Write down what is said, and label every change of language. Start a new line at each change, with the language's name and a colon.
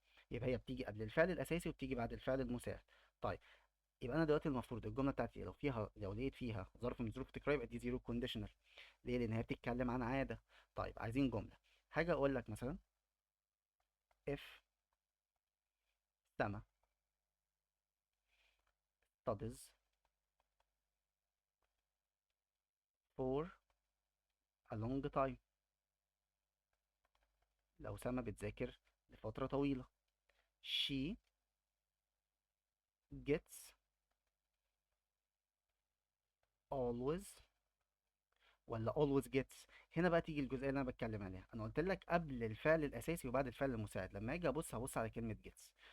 Arabic: يبقى هي بتيجي قبل الفعل الاساسي وبتيجي بعد الفعل المساعد. طيب، يبقى انا دلوقتي المفروض الجمله بتاعتي لو لقيت فيها ظرف من ظروف التكرار يبقى دي زيرو كونديشنال. ليه؟ لان هي بتتكلم عن عاده. طيب، عايزين جمله. حاجه اقول لك مثلا
English: if سما studies for a long time.
Arabic: لو سما بتذاكر لفتره طويله.
English: she gets always
Arabic: ولا
English: always gets؟
Arabic: هنا بقى تيجي الجزئيه اللي انا بتكلم عليها. انا قلت لك قبل الفعل الاساسي وبعد الفعل المساعد. لما اجي هبص على كلمه gets.